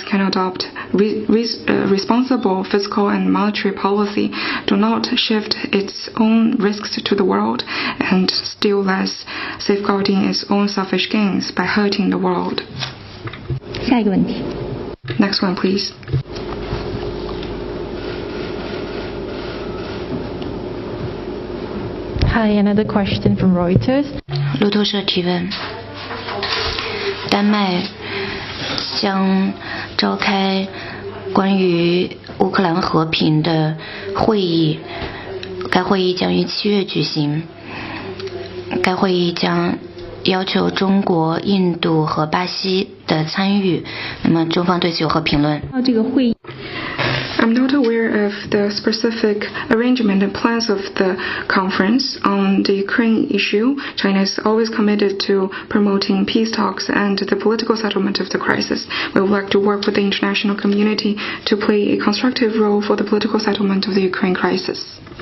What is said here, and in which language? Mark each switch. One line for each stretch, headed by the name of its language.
English: can adopt responsible fiscal and monetary policy, do not shift its own risks to the world, and still less safeguarding its own selfish gains by hurting the world.
Chinese: 下一个问题。
English: Next one, please. Hi, another question from Reuters.
Chinese: 路透社提问：丹麦将召开关于乌克兰和平的会议，该会议将于7月举行。该会议将要求中国、印度和巴西的参与。那么中方对此有何评论？这个会议
English: I'm not aware of the specific arrangement and plans of the conference on the Ukraine issue. China is always committed to promoting peace talks and the political settlement of the crisis. We would like to work with the international community to play a constructive role for the political settlement of the Ukraine crisis.